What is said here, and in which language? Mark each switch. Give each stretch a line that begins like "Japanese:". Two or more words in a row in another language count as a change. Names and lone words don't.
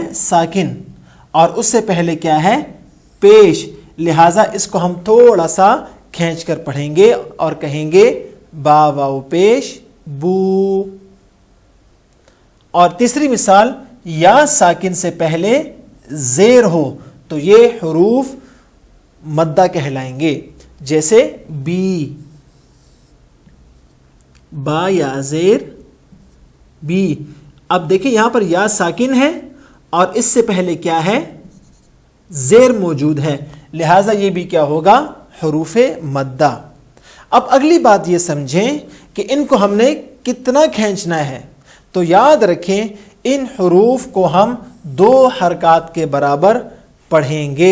Urdu: ساکن، اور اس سے پہلے کیا ہے؟ پیش، لہٰذا اس کو ہم تھوڑا سا کھینچ کر پڑھیں گے اور کہیں گے با واو پیش بو۔ اور تیسری مثال، یا ساکن سے پہلے زیر ہو تو یہ حروف مدہ کہلائیں گے، جیسے بی، با یا زیر بی۔ اب دیکھیں یہاں پر یا ساکن ہے اور اس سے پہلے کیا ہے؟ زیر موجود ہے، لہٰذا یہ بھی کیا ہوگا؟ حروف مدہ۔ اب اگلی بات یہ سمجھیں کہ ان کو ہم نے کتنا کھینچنا ہے، تو یاد رکھیں ان حروف کو ہم 2 حرکات کے برابر پڑھیں گے۔